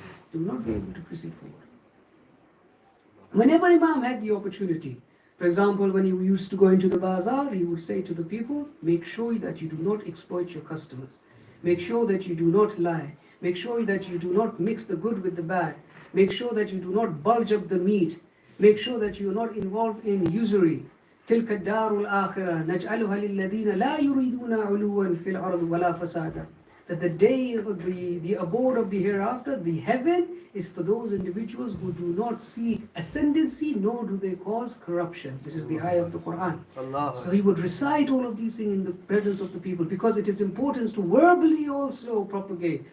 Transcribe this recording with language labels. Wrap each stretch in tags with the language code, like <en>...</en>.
<en>He will not be able to proceed forward. Whenever Imam had the opportunity, for example, when he used to go into the bazaar, he would say to the people, make sure that you do not exploit your customers. Make sure that you do not lie. Make sure that you do not mix the good with the bad. Make sure that you do not bulge up the meat. Make sure that you are not involved in usury.</en> <ar>تلك الدار الآخرة نجعلها للذين لا يريدون علوا في الأرض ولا فسادا.</ar> <en>That the day of the abode of the hereafter, the heaven, is for those individuals who do not seek ascendancy, nor do they cause corruption. This is the ayah of the Quran. So he would recite all of these things in the presence of the people, because it is important to verbally also propagate.</en>